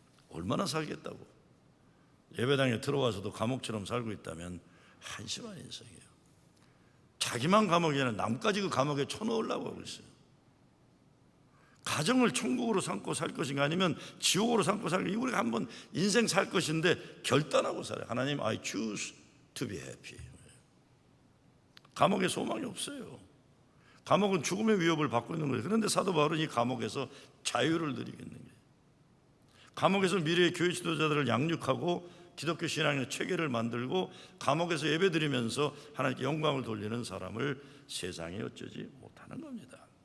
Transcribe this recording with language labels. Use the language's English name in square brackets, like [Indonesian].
[Korean] 얼마나 살겠다고. 예배당에 들어와서도 감옥처럼 살고 있다면 한심한 인생이에요. 자기만 감옥이 아니라 남까지 그 감옥에 쳐넣으려고 하고 있어요. 가정을 천국으로 삼고 살 것인가 아니면 지옥으로 삼고 살 것인가, 우리가 한번 인생 살 것인데 결단하고 살아요. [English] 하나님, I choose to be happy. [Korean] 감옥에 소망이 없어요. 감옥은 죽음의 위협을 받고 있는 거예요. 그런데 사도 바울은 이 감옥에서 자유를 누리겠는 거예요. 감옥에서 미래의 교회 지도자들을 양육하고 기독교 신앙의 체계를 만들고 감옥에서 예배드리면서 하나님께 영광을 돌리는 사람을 세상에 어쩌지 못하는 겁니다.